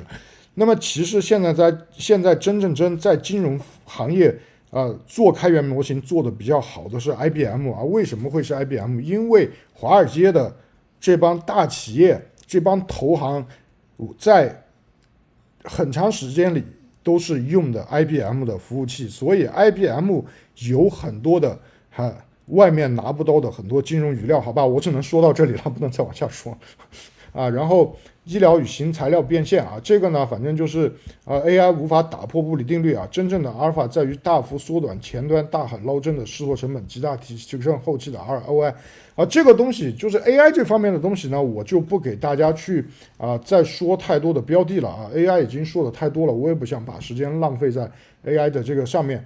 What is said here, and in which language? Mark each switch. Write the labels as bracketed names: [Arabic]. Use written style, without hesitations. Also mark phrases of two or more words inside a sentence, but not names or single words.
[Chinese] 那麼其實現在真在金融行業做開源模型做的比較好的是 IBM 啊。为什麼會是 IBM？ 因為華爾街的這幫大企業、這幫投行在很長時間裡都是用的 IBM 的服務器，所以 IBM 有很多的外面拿不到的很多金融語料，好吧，我只能說到這裡了，不能再往下說啊。然後醫療與新材料變現啊，這個呢，反正就是AI 無法打破布里定律啊。真正的阿爾法在於大幅縮短前端大海撈針的試錯成本，極大提升後期的 ROI 啊。這個東西就是 AI 這方面的東西呢，我就不給大家去再說太多的標的了啊。AI 已經說的太多了，我也不想把時間浪費在 AI 的這個上面。